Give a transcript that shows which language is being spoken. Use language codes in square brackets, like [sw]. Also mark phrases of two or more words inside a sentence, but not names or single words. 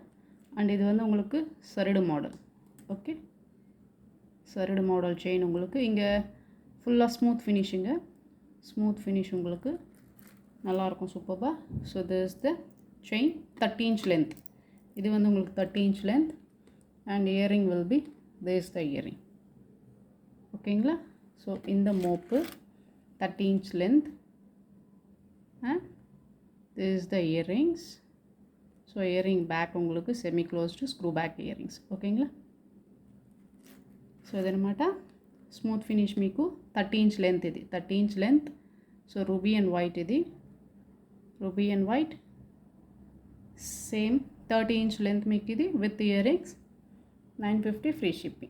[ta] அண்ட் இது வந்து உங்களுக்கு சரடு மாடல். ஓகே, சரடு [en] model chain [ta] உங்களுக்கு இங்கே ஃபுல்லாக [en] smooth finishing. smooth finish [ta] உங்களுக்கு நல்லாயிருக்கும், சூப்பராக. [en] so this the chain 30 inch length. [ta] இது வந்து உங்களுக்கு [en] 30 inch length. and earring will be this the earring. ஓகேங்களா? ஸோ [ta] இந்த மோப்பு [en] 30 inch length and this the earrings. so earring back உங்களுக்கு semi closed screw back earrings. [ta] ஓகேங்களா? [te] సో అదనమాట [en] smooth finish [te] మీకు [en] 30 inch length. [te] ఇది [en] 30 inch length. so ruby and white, ఇది ruby and white same 30 inch length [te] మీకు ఇది [en] with ear rings 950 free shipping.